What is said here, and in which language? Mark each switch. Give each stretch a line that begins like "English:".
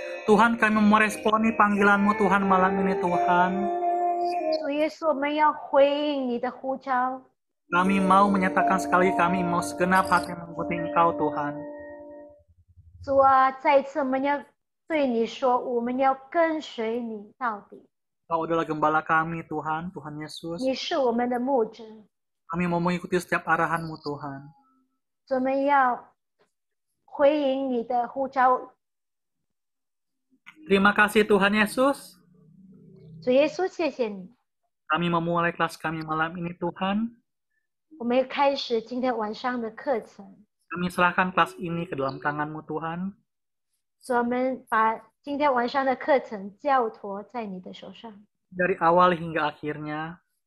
Indonesian: Tuhan, kami meresponi panggilan-Mu Tuhan malam ini Tuhan.
Chinese: 主耶稣，我们要回应你的呼召，
Indonesian: Kami mau menyatakan sekali kami mau segenap hati mengikuti Engkau Tuhan.
Chinese: 主啊，再一次我们要对你说，我们要跟随你到底。
Indonesian: Engkau adalah gembala kami Tuhan, Tuhan Yesus.
Chinese: 你是我们的牧者，
Indonesian: Kami mau mengikuti setiap arahan-Mu Tuhan.
Chinese: 我们要回应你的呼召。
Indonesian: Terima kasih Tuhan Yesus.
Chinese: 主耶稣，谢谢你，
Indonesian: Kami memulai kelas kami malam ini Tuhan.
Chinese: 我们要开始今天晚上的课程。
Indonesian: Kami serahkan kelas ini ke dalam tangan-Mu Tuhan.
Chinese: 我们把今天晚上的课程交托在你的手上，
Indonesian: Dari awal hingga akhirnya,